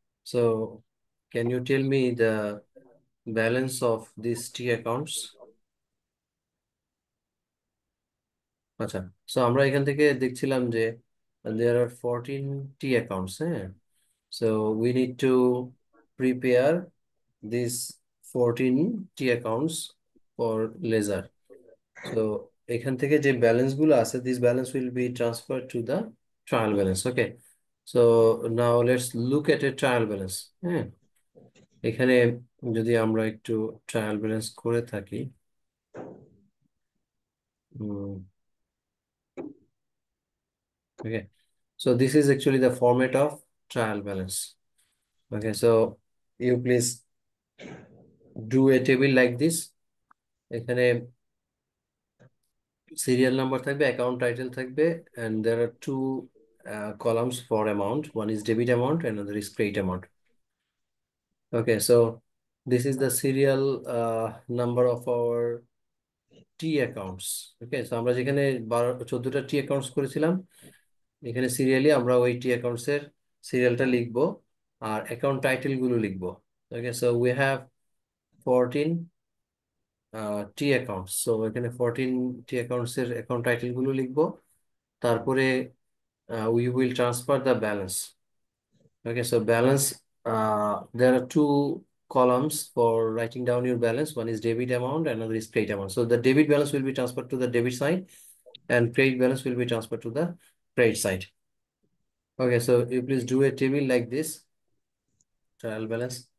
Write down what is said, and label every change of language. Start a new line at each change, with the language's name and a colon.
English: so can you tell me the balance of these T accounts?
Bangla: আচ্ছা, so আমরা এখান থেকে দেখছিলাম যে
English: there are 14 T accounts,
Bangla: হ্যাঁ?
English: So we need to prepare these 14 T accounts for ledger. So
Bangla: এখান থেকে যে ব্যালেন্স গুলো আছে,
English: this balance will be transferred to the trial balance. Okay, so now let's look at a trial balance.
Bangla: হ্যাঁ, এখানে যদি আমরা একটু ট্রায়াল ব্যালেন্স করে থাকি,
English: okay, so this is actually the format of trial balance. Okay, so you please do a table like this.
Bangla: এখানে serial number থাকবে, account title থাকবে,
English: and there are two columns for amount. One is debit amount, another is credit amount. Okay, so this is the serial number of our টি accounts.
Bangla: ওকে, তো আমরা যেখানে 14টা টি accounts করেছিলাম, এখানে serially আমরা ওই টি accounts এর সিরিয়ালটা লিখবো আর অ্যাকাউন্ট টাইটেল গুলো লিখবো। ওকে,
English: so we have 14 টি accounts,
Bangla: so এখানে 14 টি অ্যাকাউন্টস এর অ্যাকাউন্ট টাইটেল গুলো লিখবো। তারপরে
English: We will transfer the balance. Okay, so balance, there are two columns for writing down your balance. One is debit amount, another is credit amount. So the debit balance will be transferred to the debit side and credit balance will be transferred to the credit side. Okay, so you please do a table like this, trial balance.